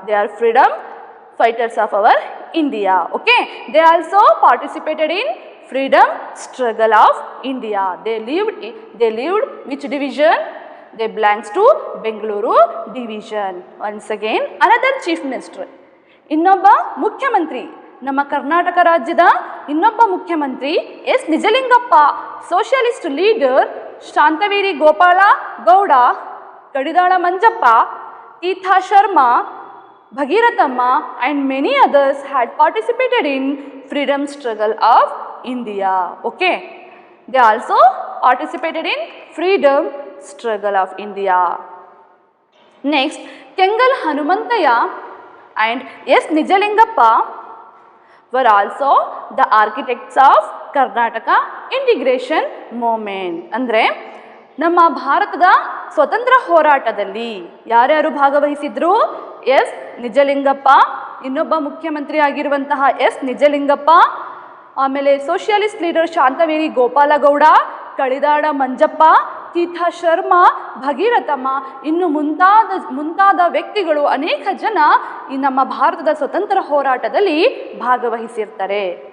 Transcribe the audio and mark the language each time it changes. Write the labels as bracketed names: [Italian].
[English] They are freedom fighters of our India. Okay? They also participated in freedom struggle of India. They lived which division? They belongs to Bengaluru division. Once again, another chief minister. [Kannada] ಇನ್ನೊಬ್ಬ ಮುಖ್ಯಮಂತ್ರಿ, ನಮ್ಮ ಕರ್ನಾಟಕ ರಾಜ್ಯದ ಇನ್ನೊಬ್ಬ ಮುಖ್ಯಮಂತ್ರಿ S Nijalingappa, socialist leader Shantaveri Gopala Gowda, Kadidal Manjappa, ತೀರ್ಥಾ Sharma, ಭಗೀರಥಮ್ಮ [English] and many others had participated in freedom struggle of India. Okay, they also participated in freedom struggle of India. Next, Kengal Hanumantaya and S. Nijalingappa were also the architects of Karnataka integration movement. [Kannada] ಅಂದರೆ ನಮ್ಮ ಭಾರತದ ಸ್ವತಂತ್ರ ಹೋರಾಟದಲ್ಲಿ ಯಾರ್ಯಾರು ಭಾಗವಹಿಸಿದ್ರು? S Nijalingappa, ಇನ್ನೊಬ್ಬ ಮುಖ್ಯಮಂತ್ರಿ ಆಗಿರುವಂತಹ S Nijalingappa, ಆಮೇಲೆ ಸೋಷಿಯಲಿಸ್ಟ್ ಲೀಡರ್ ಶಾಂತವೇರಿ ಗೋಪಾಲಗೌಡ, ಕಳಿದಾಡ ಮಂಜಪ್ಪ, ತೀರ್ಥಾ ಶರ್ಮಾ, ಭಗೀರಥಮ್ಮ, ಇನ್ನು ಮುಂತಾದ ವ್ಯಕ್ತಿಗಳು, ಅನೇಕ ಜನ ಈ ನಮ್ಮ ಭಾರತದ ಸ್ವತಂತ್ರ ಹೋರಾಟದಲ್ಲಿ ಭಾಗವಹಿಸಿರ್ತಾರೆ.